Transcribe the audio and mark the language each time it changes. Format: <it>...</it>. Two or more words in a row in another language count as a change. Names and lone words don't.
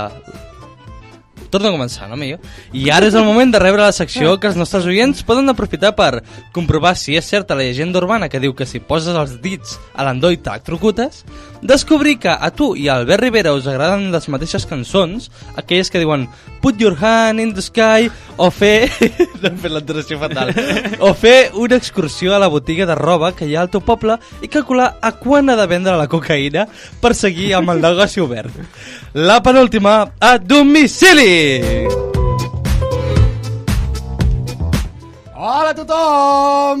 <ca>Torno a començar, no, millor? I ara és el moment de rebre la secció que els nostres oients poden aprofitar per comprovar si és certa la llegenda urbana que diu que si poses els dits a l'endoll t'electrocutes, descobrir que a tu i a Albert Rivera us agraden les mateixes cançons, aquelles que diuen</ca> <en>Put your hand in the sky,</en> <ca>o fer... no he fet l'entonació fatal. O fer una excursió a la botiga de roba que hi ha al teu poble i calcular a quan ha de vendre la cocaïna per seguir amb el negoci obert. La penúltima, a domicili! Hola a tothom!</ca>